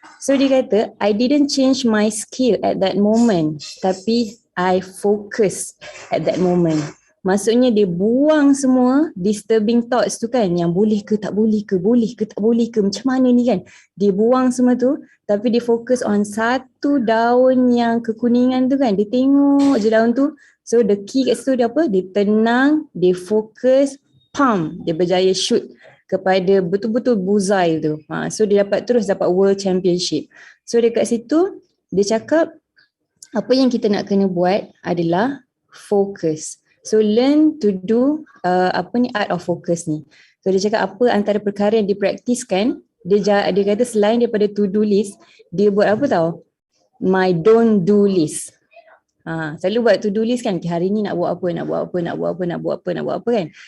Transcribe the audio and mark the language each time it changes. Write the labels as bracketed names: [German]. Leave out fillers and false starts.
[Malay] So dia kata, [English] I didn't change my skill at that moment, [Malay] tapi [English] I focus at that moment. [Malay] Maksudnya dia buang semua disturbing thoughts tu kan, yang boleh ke tak boleh ke, boleh ke tak boleh ke, macam mana ni kan. Dia buang semua tu, tapi dia fokus on satu daun yang kekuningan tu kan. Dia tengok je daun tu. [English] So the key [Malay] kat situ dia apa? Dia tenang, dia fokus, pump, dia berjaya shoot kepada betul-betul bullseye tu. So dia terus dapat world championship. So dekat situ dia cakap apa yang kita nak kena buat adalah focus. [English] So learn to do art of focus ni. [Malay] So dia cakap apa antara perkara yang dipraktiskan, dia kata selain daripada to do list, dia buat apa tahu? [English] My don't do list. [Malay] Selalu buat to do list kan, hari ni nak buat apa, nak buat apa, nak buat apa, nak buat apa, nak buat apa kan.